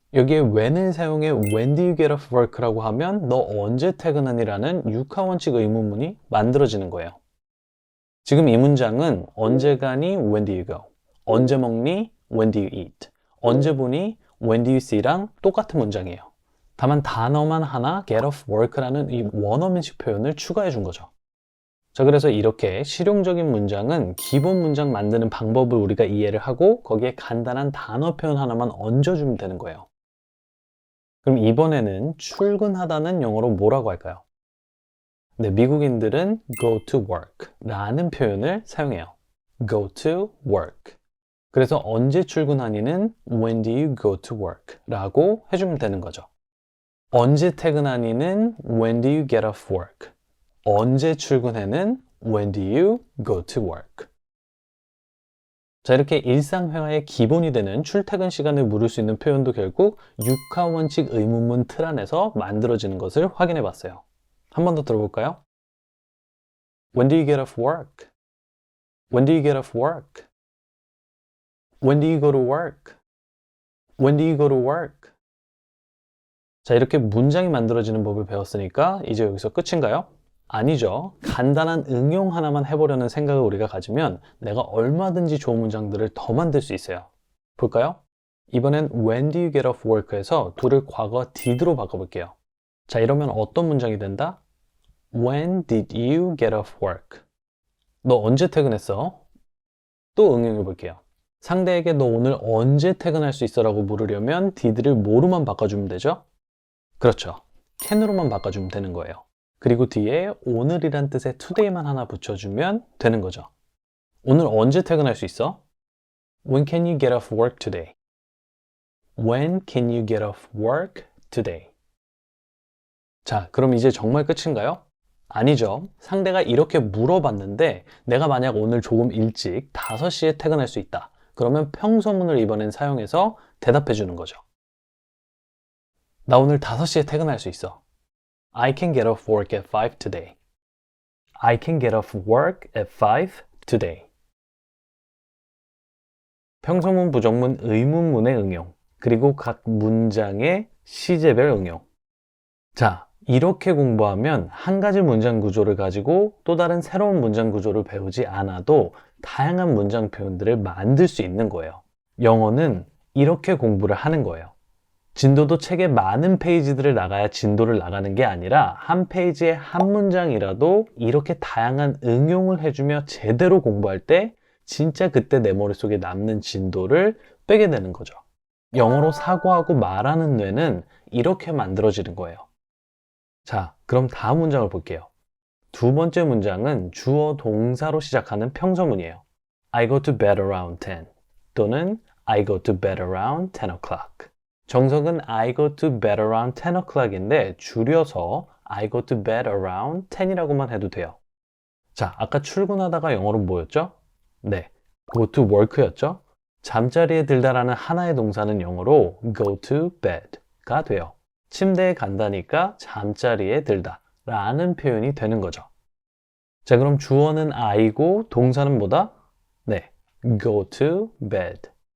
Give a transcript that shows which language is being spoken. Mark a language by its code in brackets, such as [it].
[ko] 여기에 when을 사용해 [en] when do you get off work [ko] 라고 하면 너 언제 퇴근하니? 라는 육하원칙 의문문이 만들어지는 거예요. 지금 이 문장은 언제 가니? [en] When do you go? [ko] 언제 먹니? [en] When do you eat? [ko] 언제 보니? [en] When do you see [ko] 랑 똑같은 문장이에요. 다만 단어만 하나 [en] get off work [ko] 라는 이 원어민식 표현을 추가해 준 거죠. 자, 그래서 이렇게 실용적인 문장은 기본 문장 만드는 방법을 우리가 이해를 하고 거기에 간단한 단어 표현 하나만 얹어주면 되는 거예요. 그럼 이번에는 출근하다는 영어로 뭐라고 할까요? 네, 미국인들은 [en] go to work [ko] 라는 표현을 사용해요. [en] go to work. [ko] 그래서 언제 출근하니는 [en] when do you go to work [ko] 라고 해주면 되는 거죠. 언제 퇴근하니는 [en] when do you get off work. [ko] 언제 출근해는 [en] when do you go to work. [ko] 자, 이렇게 일상회화의 기본이 되는 출퇴근 시간을 물을 수 있는 표현도 결국 육하원칙 의문문 틀 안에서 만들어지는 것을 확인해 봤어요. 한 번 더 들어볼까요? [en] When do you get off work? When do you get off work? When do you go to work? When do you go to work? [ko] 자, 이렇게 문장이 만들어지는 법을 배웠으니까 이제 여기서 끝인가요? 아니죠. 간단한 응용 하나만 해보려는 생각을 우리가 가지면 내가 얼마든지 좋은 문장들을 더 만들 수 있어요. 볼까요? 이번엔 [en] When do you get off work [ko] 에서 do를 과거 did로 바꿔볼게요. 자, 이러면 어떤 문장이 된다? [en] When did you get off work? [ko] 너 언제 퇴근했어? 또 응용해 볼게요. 상대에게 너 오늘 언제 퇴근할 수 있어? 라고 물으려면 did를 뭐로만 바꿔주면 되죠? 그렇죠. can으로만 바꿔주면 되는 거예요. 그리고 뒤에 오늘이란 뜻의 today만 하나 붙여주면 되는 거죠. 오늘 언제 퇴근할 수 있어? [en] When can you get off work today? When can you get off work today? [ko] 자, 그럼 이제 정말 끝인가요? 아니죠. 상대가 이렇게 물어봤는데 내가 만약 오늘 조금 일찍 5시에 퇴근할 수 있다. 그러면 평소문을 이번엔 사용해서 대답해 주는 거죠. 나 오늘 5시에 퇴근할 수 있어. [en] I can get off work at 5 today. I can get off work at 5 today. [ko] 평소문, 부정문, 의문문의 응용, 그리고 각 문장의 시제별 응용. 자, 이렇게 공부하면 한 가지 문장 구조를 가지고 또 다른 새로운 문장 구조를 배우지 않아도 다양한 문장 표현들을 만들 수 있는 거예요. 영어는 이렇게 공부를 하는 거예요. 진도도 책에 많은 페이지들을 나가야 진도를 나가는 게 아니라 한 페이지에 한 문장이라도 이렇게 다양한 응용을 해주며 제대로 공부할 때 진짜 그때 내 머릿속에 남는 진도를 빼게 되는 거죠. 영어로 사고하고 말하는 뇌는 이렇게 만들어지는 거예요. 자, 그럼 다음 문장을 볼게요. 두 번째 문장은 주어 동사로 시작하는 평서문이에요. [en] I go to bed around 10 [ko] 또는 [en] I go to bed around 10 o'clock. [ko] 정석은 [en] I go to bed around 10 o'clock [ko] 인데 줄여서 [en] I go to bed around 10 [ko] 이라고만 해도 돼요. 자, 아까 출근하다가 영어로 뭐였죠? 네, [en] go to work였죠? [ko] 잠자리에 들다라는 하나의 동사는 영어로 go to bed가 돼요. 침대에 간다니까 잠자리에 들다 라는 표현이 되는 거죠. 자, 그럼 주어는 I고 동사는 뭐다? 네, [en] go to bed.